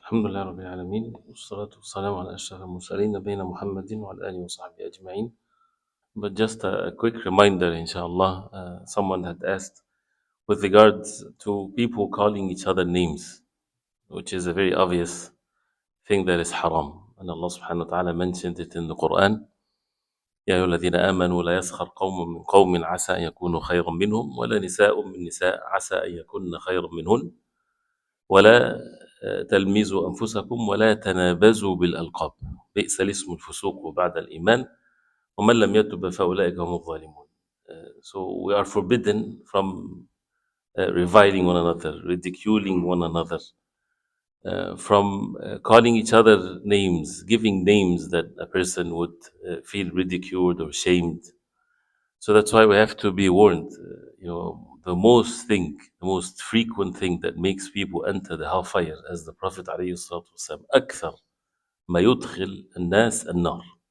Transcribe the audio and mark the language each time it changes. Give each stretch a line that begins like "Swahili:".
Arabic: الحمد لله رب العالمين والصلاة والسلام على أشرف المرسلين نبينا محمد وعلى آله وصحبه أجمعين.
English: But just a quick reminder, inshallah, someone had asked with regards to people calling each other names, which is a very obvious thing that is haram. And Allah subhanahu wa ta'ala mentioned it in the Quran.
Arabic: يا أيها الذين آمنوا لا يسخر قوم من قوم عسى أن يكونوا خيرا منهم ولا نساء من نساء عسى أن يكون خيرا منهن ولا تلمزوا أنفسكم ولا تنابزوا بالألقاب بئس الاسم الفسوق بعد الإيمان ومن لم يتب فأولئك هم الظالمون.
English: So we are forbidden from reviling one another, ridiculing one another, from calling each other names, giving names that a person would feel ridiculed or shamed. So that's why we have to be warned. The most frequent thing that makes people enter the hellfire, as the Prophet ﷺ,
Arabic: أكثر ما يدخل الناس النار.